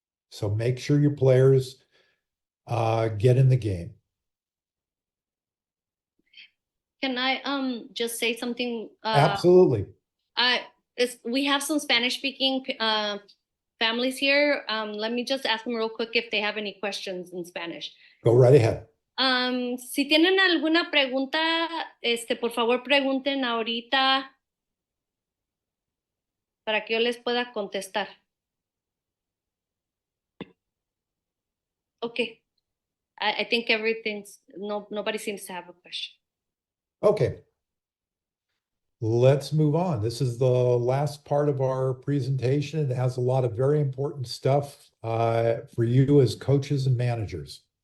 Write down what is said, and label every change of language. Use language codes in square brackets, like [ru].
[en] So make sure your players get in the game. Can I just say something? Absolutely. We have some Spanish speaking families here. Let me just ask them real quick if they have any questions in Spanish. Go right ahead. [es] Si tienen alguna pregunta, por favor pregunten ahorita para que yo les pueda contestar. [en] Okay. I think nobody seems to have a question. Okay. Let's move on. This is the last part of our presentation. It has a lot of very important stuff for you as coaches and managers.